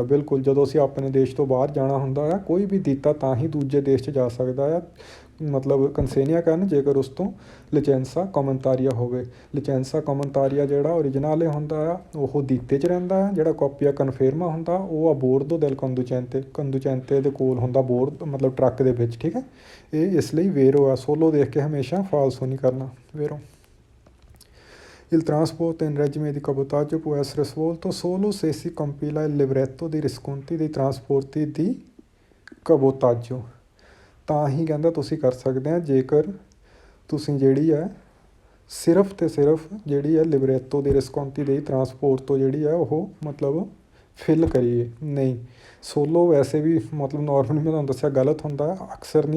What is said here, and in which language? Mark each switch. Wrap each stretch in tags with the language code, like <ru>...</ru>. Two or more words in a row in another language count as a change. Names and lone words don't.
<pa>ਬਿਲਕੁਲ, ਜਦੋਂ ਅਸੀਂ ਆਪਣੇ ਦੇਸ਼ ਤੋਂ ਬਾਹਰ ਜਾਣਾ ਹੁੰਦਾ ਆ ਕੋਈ ਵੀ ਦਿੱਤਾ ਤਾਂ ਹੀ ਦੂਜੇ ਦੇਸ਼ 'ਚ ਜਾ ਸਕਦਾ ਆ, ਮਤਲਬ ਕੰਸੇਨੀਆ ਕਰਨ ਜੇਕਰ ਉਸ ਤੋਂ</pa> <it>licenza comunitaria</it> <pa>ਹੋਵੇ।</pa> <it>licenza comunitaria</it> <pa>ਜਿਹੜਾ ਓਰੀਜਨਾਲੇ ਹੁੰਦਾ ਆ ਉਹ ਦਿੱਤੇ 'ਚ ਰਹਿੰਦਾ ਆ, ਜਿਹੜਾ</pa> <it>copia conforme</it> <pa>ਹੁੰਦਾ ਉਹ</pa> <it>a bordo del conducente</it> <pa>ਦੇ ਕੋਲ ਹੁੰਦਾ, ਬੋਰਡ ਮਤਲਬ ਟਰੱਕ ਦੇ ਵਿੱਚ, ਠੀਕ ਹੈ। ਇਹ ਇਸ ਲਈ ਵੇਰੋ ਆ, ਸੋਲੋ ਦੇਖ ਕੇ ਹਮੇਸ਼ਾ ਫਾਲਸੋ ਨਹੀਂ ਕਰਨਾ।</pa> <it>ਵੇਰੋ Il trasporto in regime di cabotaggio può essere svolto solo se si compila il libretto dei riscontri dei trasporti di cabotaggio।</it> <pa>ਤਾਂ ਹੀ ਕਹਿੰਦਾ ਤੁਸੀਂ ਕਰ ਸਕਦੇ ਆ ਜੇਕਰ ਤੁਸੀਂ ਜਿਹੜੀ ਹੈ ਸਿਰਫ ਅਤੇ ਸਿਰਫ ਜਿਹੜੀ ਹੈ</pa> <it>libretto dei riscontri</it> <pa>ਦੀ ਟਰਾਂਸਪੋਰਟ ਤੋਂ ਜਿਹੜੀ ਹੈ ਉਹ ਮਤਲਬ ਫਿਲ ਕਰੀਏ। ਨਹੀਂ, ਸੋਲੋ ਵੈਸੇ ਵੀ ਮਤਲਬ ਨੋਰਮਲੀ ਮੈਂ ਤੁਹਾਨੂੰ ਦੱਸਿਆ ਗਲਤ ਹੁੰਦਾ, ਅਕਸਰ ਨਹੀਂ।</pa>